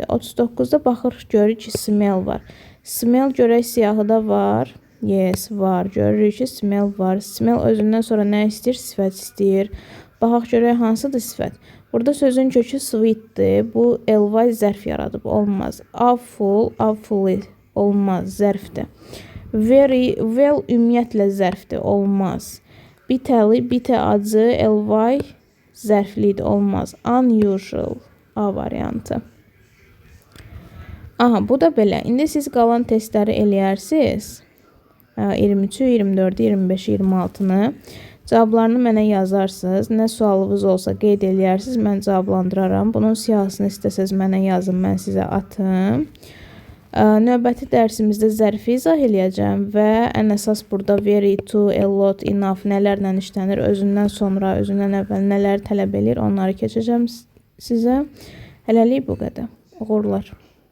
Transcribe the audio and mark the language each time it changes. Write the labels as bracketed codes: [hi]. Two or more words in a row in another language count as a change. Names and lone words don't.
[az] 39-da baxırıq, görürük ki, smell var. Smell görək siyahıda var. Yes, var. Görürük ki, smell var. Smell özündən sonra nə istəyir? Sifət istəyir. Baxaq görək hansıdır sifət. Burada sözün kökü sweetdir. Bu ly zərf yaradıb. Olmaz. Awful, awfully olmaz. Zərfdir. Very, well ümumiyyətlə zərfdir. Olmaz. Bitterly, bitter acı, ly zərflidir. Olmaz. Unusual. A variantı. Aha, bu da belə. İndi siz qalan testləri eləyərsiniz. 23, 24, 25, 26-nı. Cavablarını mənə yazarsınız. Nə sualınız olsa qeyd eləyərsiniz. Mən cavablandıraram. Bunun siyahısını istəsəz mənə yazın. Mən sizə atım. Növbəti dərsimizdə zərfi izah eləyəcəm və ən əsas burada very, to, a lot, enough nələrlə işlənir, özündən sonra, özündən əvvəl nələr tələb edir, onları keçəcəm sizə. Hələlik bu qədər. Uğurlar.